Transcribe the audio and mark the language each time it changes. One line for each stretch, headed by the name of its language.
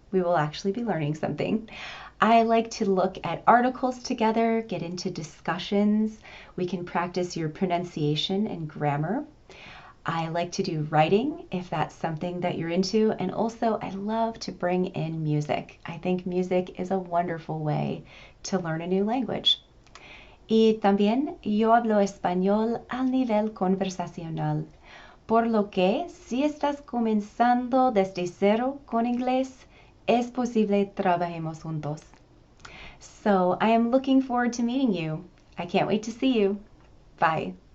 English: We will actually be learning something. I like to look at articles together, get into discussions. We can practice your pronunciation and grammar. I like to do writing if that's something that you're into, and also I love to bring in music. I think music is a wonderful way to learn a new language.
Spanish: Y también yo hablo español al nivel conversacional. Por lo que, si estás comenzando desde cero con inglés, es posible trabajemos juntos.
English: So I am looking forward to meeting you. I can't wait to see you. Bye.